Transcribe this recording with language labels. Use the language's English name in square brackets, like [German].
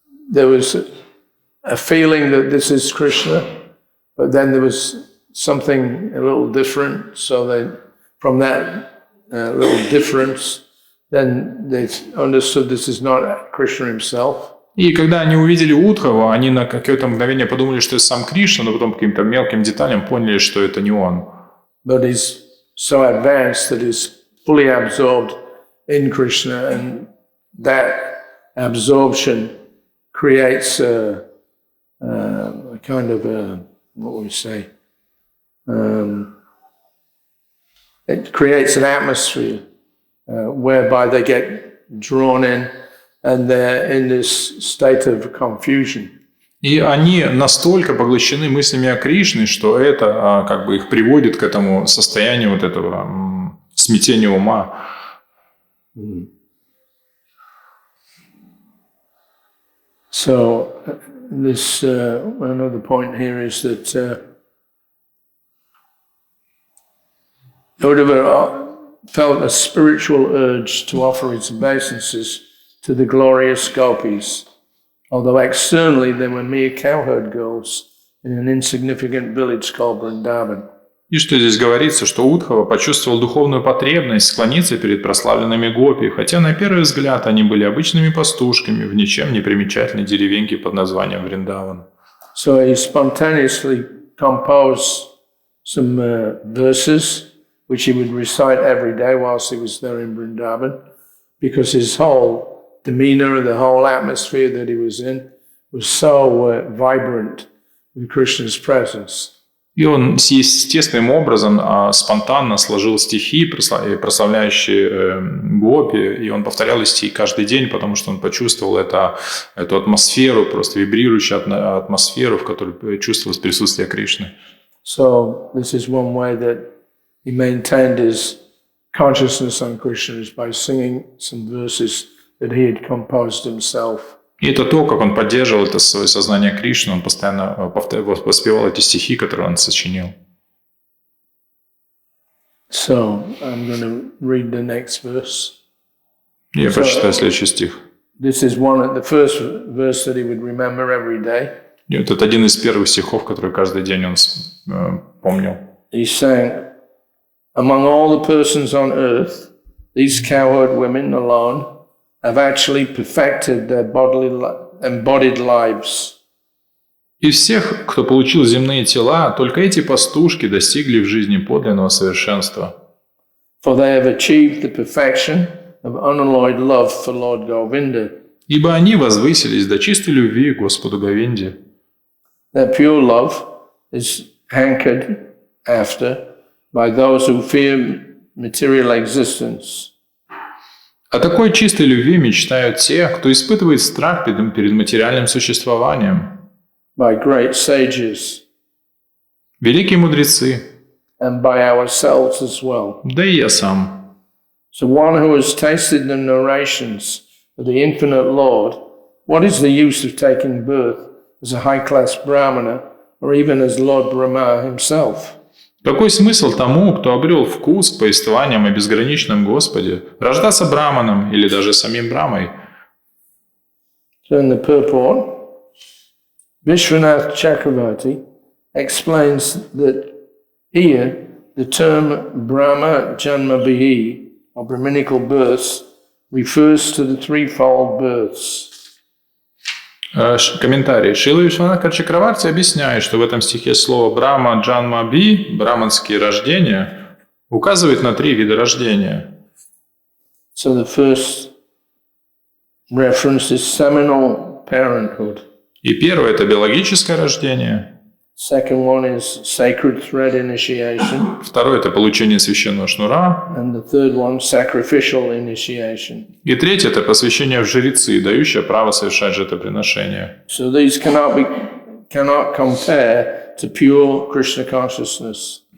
[English] There was a feeling that this is Krishna, but then there was something a little different. So from that little difference, then they understood this is not Krishna himself. [Russian] И когда они увидели Удхава, они на какое-то мгновение подумали, что это сам Кришна, но потом по каким-то мелким деталям поняли, что это не он. [English] But he's so advanced that he's fully absorbed in Krishna, and that absorption creates a kind of what would we say? It creates an atmosphere whereby they get drawn in, and they're in this state of confusion. [Russian] И они настолько поглощены мыслями о Кришне, что это как бы их приводит к этому состоянию вот этого смятения ума. [English] So this another point here is that Uddhava felt a spiritual urge to offer his obeisances to the glorious gopis, although externally they were mere cowherd girls in an insignificant village called Vrindavan. [Russian] И что здесь говорится, что Удхава почувствовал духовную потребность склониться перед прославленными гопи, хотя на первый взгляд они были обычными пастушками в ничем не примечательной деревеньке под названием Вриндаван. [English] So he spontaneously composed some verses which he would recite every day whilst he was there in Vrindavan, because his whole demeanor, the whole atmosphere that he was in was so vibrant with Krishna's presence. [Russian] И он естественным образом спонтанно сложил стихи, прославляющие гопи, и он повторял эти стихи каждый день, потому что он почувствовал эту атмосферу, просто вибрирующую атмосферу, в которой чувствовалось присутствие Кришны. [English] So this is one way that he maintained his consciousness on Krishna is by singing some verses that he had composed himself. [Russian] И это то, как он поддерживал это свое сознание Кришны, он постоянно воспевал эти стихи, которые он сочинил. [English] So, I'm going to read the next verse. [Russian] Я прочитаю следующий стих. [English] This is the first verse that he would remember every day. [Russian] И вот это один из первых стихов, который каждый день он помнил. [English] He sang, among all the persons on earth, these cowherd women alone have actually perfected their embodied lives. [Russian] Из всех, кто получил земные тела, только эти пастушки достигли в жизни подлинного совершенства. [English] For they have achieved the perfection of unalloyed love for Lord Govinda. [Russian] Ибо они возвысились до чистой любви к Господу Говинде. [English] Their pure love is hankered after by those who fear material existence. [Russian] О такой чистой любви мечтают те, кто испытывает страх перед материальным существованием. [English] By great sages. [Russian] Великие мудрецы. [English] And by ourselves as well. [Russian] Да и я сам. [English] So one who has tasted the narrations of the infinite Lord, what is the use of taking birth as a high-class Brahmana or even as Lord Brahma himself? [Russian] Какой смысл тому, кто обрел вкус к повествованиям о безграничном Господе, рождаться браманом или даже самим Брамой? [English] So in the purport, Vishwanath Chakravarti explains that here the term Brahma Janmabhihi, or Brahminical births, refers to the threefold births. [Russian] Комментарий. Шрила Вишванатха Чакраварти объясняет, что в этом стихе слово «брахма джанмаби», браманские рождения, указывает на 3 вида рождения. [English] So the first reference is seminal parenthood. [Russian] И первое – это биологическое рождение. [English] Second one is sacred thread initiation. [Russian] Второе – это получение священного шнура. [English] And the third one, sacrificial initiation. [Russian] И третье – это посвящение в жрецы, дающее право совершать жертвоприношение. [English] So these cannot compare to pure Krishna consciousness.